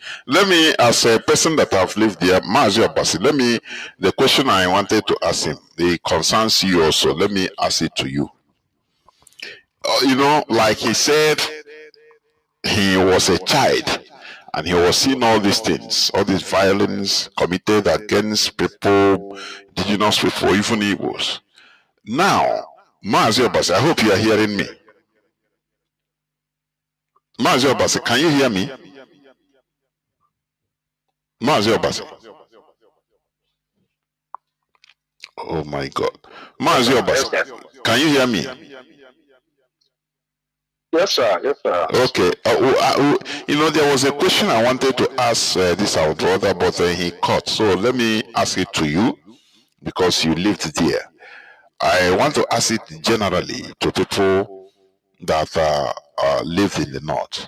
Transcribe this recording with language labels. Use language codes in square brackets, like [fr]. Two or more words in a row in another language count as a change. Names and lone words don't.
[en] Let me, as a person that have lived there, Mazi Abasi, the question I wanted to ask him, it concerns you also. Let me ask it to you. Like he said, he was a child and he was seeing all these things, all this violence committed against people, indigenous people, even Igbos. Now, Mazi Abasi, I hope you are hearing me. Mazi Abasi, can you hear me? Mazi Abasi. Oh my God. Mazi Abasi, can you hear me? Yes, sir. Yes, sir. Okay. There was a question I wanted to ask this our brother, but he cut. So let me ask it to you because you lived there. I want to ask it generally to people that live in the north.